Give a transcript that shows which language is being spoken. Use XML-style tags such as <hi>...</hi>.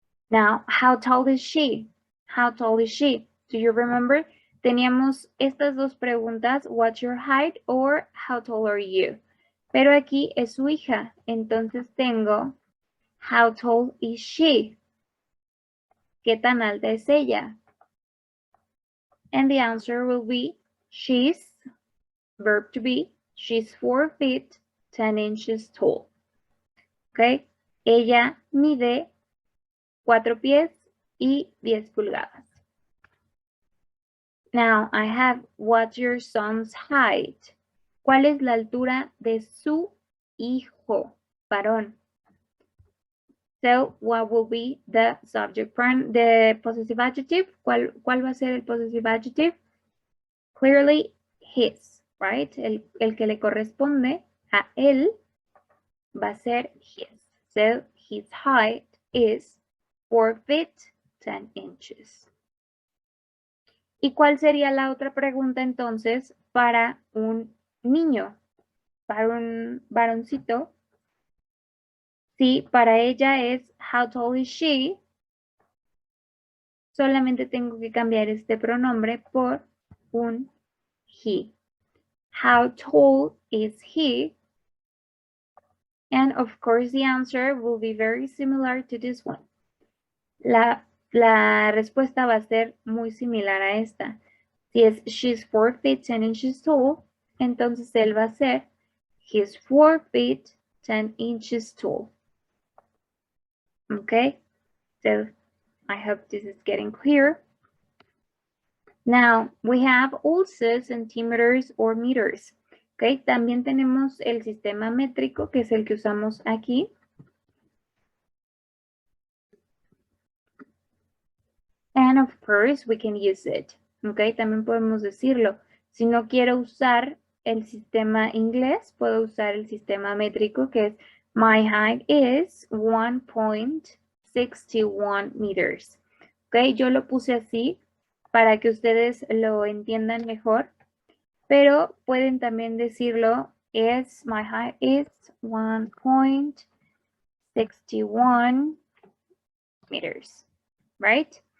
<en>Now, how tall is she? How tall is she? Do you remember?</en> <es>Teníamos estas dos preguntas,</es> <en>what's your height or how tall are you?</en> <es>Pero aquí es su hija, entonces tengo</es> <en>how tall is she?</en> <es>¿Qué tan alta es ella?</es> <en>And the answer will be she's, verb to be, she's 4 feet, 10 inches tall. ¿Ok?</en> <es>Ella mide 4 pies y 10 pulgadas.</es> <en>Now I have what's your son's height?</en> <es>¿Cuál es la altura de su hijo, varón?</es> <en>So what will be the subject pronoun, the possessive adjective?</en> <es>¿Cuál va a ser el possessive adjective?</es> <en>Clearly his, right?</en> <es>El que le corresponde a él va a ser his.</es> <en>So his height is 4 feet, 10 inches.</en> <es>¿Y cuál sería la otra pregunta entonces para un niño, para un varoncito? Sí, para ella es</es> <en>how tall is she?</en> <es>Solamente tengo que cambiar este pronombre por un he.</es> <en>How tall is he? And of course the answer will be very similar to this one.</en> <es>La respuesta va a ser muy similar a esta. Si es</es> <en>she's 4 feet 10 inches tall,</en> <es>entonces él va a ser</es> <en>he's 4 feet 10 inches tall. Okay, so I hope this is getting clear. Now we have also centimeters or meters.</en> <es>Okay, también tenemos el sistema métrico, que es el que usamos aquí.</es> <en>And of course we can use it.</en> <es>Okay, también podemos decirlo. Si no quiero usar el sistema inglés, puedo usar el sistema métrico, que es</es> <en>my height is 1.61 meters.</en> <es>Okay, yo lo puse así para que ustedes lo entiendan mejor, pero pueden también decirlo es</es> <en>my height is 1.61 meters, right?</en>